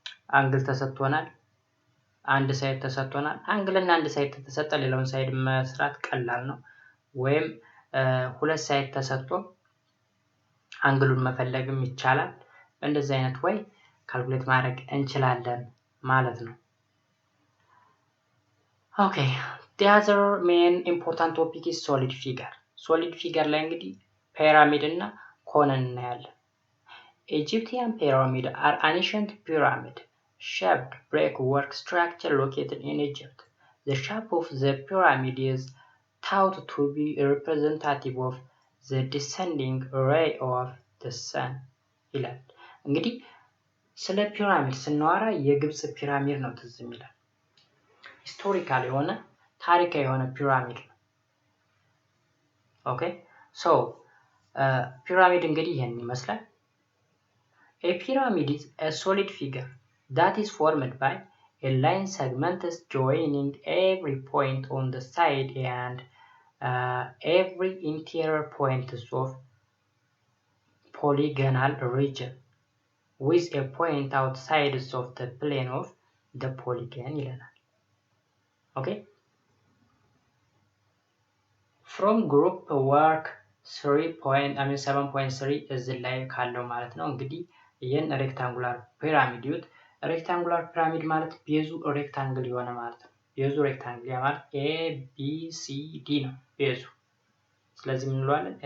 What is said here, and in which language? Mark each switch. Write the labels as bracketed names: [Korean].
[Amharic] አንግል ተሰጥቶናል፣ አንድ ሳይድ ተሰጥቶናል። አንግል እና አንድ ሳይድ ተሰጠ ሌላውን ሳይድ መስራት ቀላል ነው። ወይም ሁለት ሳይድ ተሰጥቶ አንግሉን መፈለግም ይቻላል። እንደዚህ አይነት ወይ ካልኩሌት ማድረግ እንችላለን ማለት ነው። [English] Okay, the other main important topic is solid figure. Solid figure [Amharic] ላይ እንግዲህ [English] pyramid [Amharic] እና ኮንን እናያለን። [English] Egyptian pyramid are ancient pyramid shaped brickwork structure located in Egypt. The shape of the pyramid is thought to be representative of the descending ray of the sun. [Amharic] ይላል። እንግዲህ ስለ ፒራሚድ ስናወራ የግብጽ ፒራሚድ ነው ትዝ የሚላል። ሂስቶሪካል የሆነ ታሪካዊ የሆነ ፒራሚድ ነው። ኦኬ ሶ ፒራሚድ እንግዲህ ይሄን ይመስላል። [English] A pyramid is a solid figure that is formed by a line segments joining every point on the side and every interior points of polygonal region with a point outside of the plane of the polygon [Amharic] ይለናል። [English] Okay. From group work 7.3 [Amharic] እዚህ ላይ ካለው ማለት ነው እንግዲህ ይሄን ሬክታንጉላር ፒራሚድ ይሁት ሬክታንጉላር ፒራሚድ ማለት ቤዙ ሬክታንግል የሆነ ማለት ነው። ቤዙ ሬክታንግል ማለት A B C D ነው ቤዙ። ስለዚህ ምን እንለዋለን?